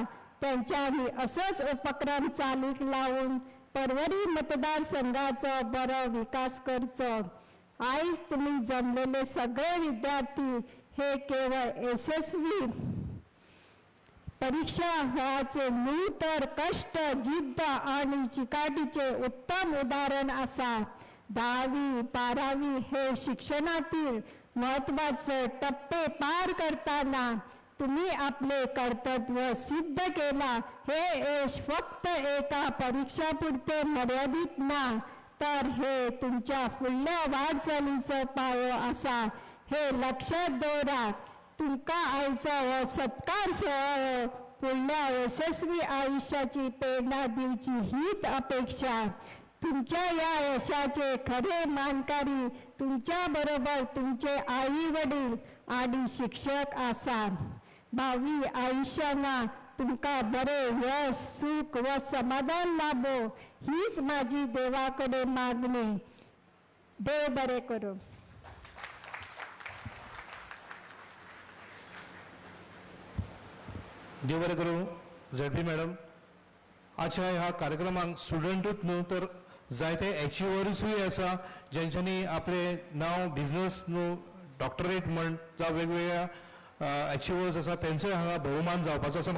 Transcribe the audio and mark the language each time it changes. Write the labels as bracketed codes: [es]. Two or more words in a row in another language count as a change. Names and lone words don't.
[kok] त्यांच्यानी असोच उपक्रम चालीक लावून परवरी मतदारसंघाचो बरो विकास करचो. [mr] आयज तुम्ही जमलेले सगळे विद्यार्थी हे केवळ यशस्वी परीक्षा व्हायचे न्ही तर कष्ट, जिद्द आणि चिकाटीचे उत्तम उदाहरण आसा. 10वी 12वी हे शिक्षणातील महत्वाचे टप्पे पार करताना तुम्ही आपले कर्तव्य सिद्ध केला. हे यश फक्त एका परीक्षा पुरते मर्यादित ना तर हे तुमच्या फुडल्या वाटचालीचो पायो आसा हे लक्षात दवरा. [kok] तुमका आयचो हो सत्कार सोहळो फुडल्या यशस्वी आयुष्याची प्रेरणा दिवची हीच अपेक्षा. [mr] तुमच्या या यशाचे खरे मानकारी तुमच्या बरोबर तुमचे आई वडील आणि शिक्षक आसा. भावी आयुष्याना तुमका बरे यश, सुख व समाधान लाभो हीच माझी देवाकडे मागणी. [kok] देव बरे करो. देव बरें करूं. झेडपी मॅडम, आजच्या ह्या कार्यक्रमाक स्टुडंटूच न्हू तर जायते एचिवर्सूय आसा जेंच्यांनी आपले नांव बिझनस न्हू डॉक्टरेट म्हण जावं वेगवेगळ्या एचिवर्स आसा तेंचोय हांगा भोवमान जावपाचो आसा.